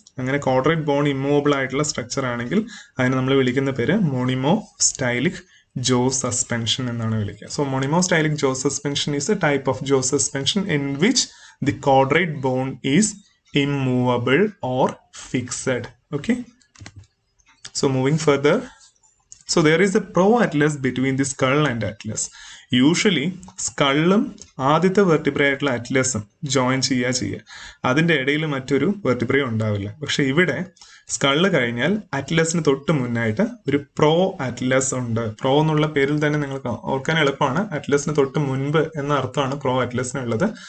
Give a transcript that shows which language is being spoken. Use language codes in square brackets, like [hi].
[ml] അങ്ങനെ കോഡ്രൈറ്റ് bone immovable ആയിട്ടുള്ള structure ആണെങ്കിൽ അതിനെ നമ്മൾ വിളിക്കുന്ന പേര് മോണിമോ സ്റ്റൈലിക് ജോ സസ്പെൻഷൻ എന്നാണ് വിളിക്കുക. [en] So monimostylic jaw suspension is a type of jaw suspension in which the quadrate bone is immovable or fixed. Okay, so moving further, so there is a pro-atlas between the skull and atlas. [ml] Usually സ്കള്ളും ആദ്യത്തെ vertebra ആയിട്ടുള്ള അറ്റ്ലസും join ചെയ്യുക, അതിൻ്റെ ഇടയിൽ മറ്റൊരു വെർട്ടിബ്രയും ഉണ്ടാവില്ല. പക്ഷെ ഇവിടെ skull കഴിഞ്ഞാൽ അറ്റ്ലസിന് തൊട്ട് മുന്നായിട്ട് ഒരു പ്രോ അറ്റ്ലസ് ഉണ്ട്. പ്രോ എന്നുള്ള പേരിൽ തന്നെ നിങ്ങൾക്ക് ഓർക്കാൻ എളുപ്പമാണ്. അറ്റ്ലസിന് തൊട്ട് മുൻപ് എന്ന അർത്ഥമാണ് പ്രോ അറ്റ്ലസിനുള്ളത്.